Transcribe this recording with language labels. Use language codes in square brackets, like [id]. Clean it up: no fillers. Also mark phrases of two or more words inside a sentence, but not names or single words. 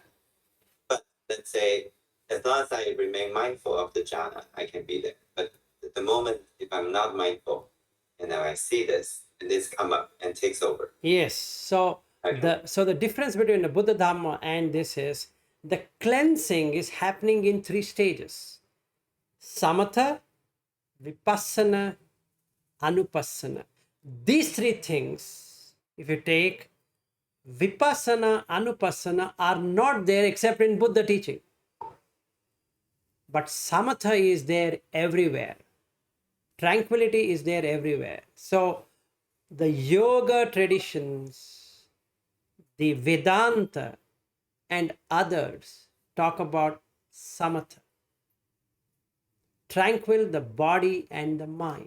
[en] But let's say, as long as I remain mindful of the jhana, I can be there. But at the moment, if I'm not mindful, and now I see this, and this come up and takes over. Yes. So Okay. the difference between the Buddha Dhamma and this is the cleansing is happening in 3 stages: [pi] samatha, vipassana, anupassana. [en] These 3 things, if you take, [pi] vipassana, anupassana [en] are not there except in Buddha teaching. But samatha is there everywhere. Tranquility is there everywhere. So the yoga traditions, the Vedanta, and others talk about samatha, tranquil the body and the mind.